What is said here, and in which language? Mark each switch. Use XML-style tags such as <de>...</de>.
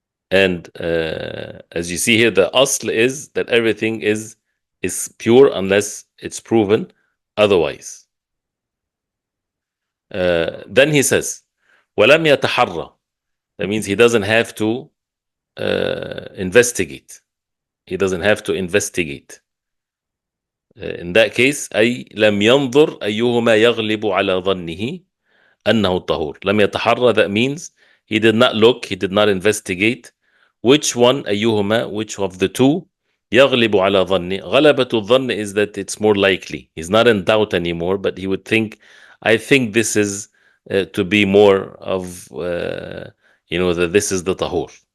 <en>And as you see here, the asl is that everything is pure unless it's proven otherwise. Then he says,</en> <ar>وَلَمْ يَتَحَرَّ.</ar> <en>That means he doesn't have to investigate. He doesn't have to investigate. In that case,</en> <ar>أي لم ينظر أيهما يغلب على ظنه أنه الطهور. لم يتحرى,</ar> <en>that means he did not look, he did not investigate which one, أيهما, which of the two,</en> <ar>يغلب على ظنه. غلبة الظن</ar> <en>is that it's more likely. He's not in doubt anymore, but he would think, I think this is to be more of, that this is the tahur.</en>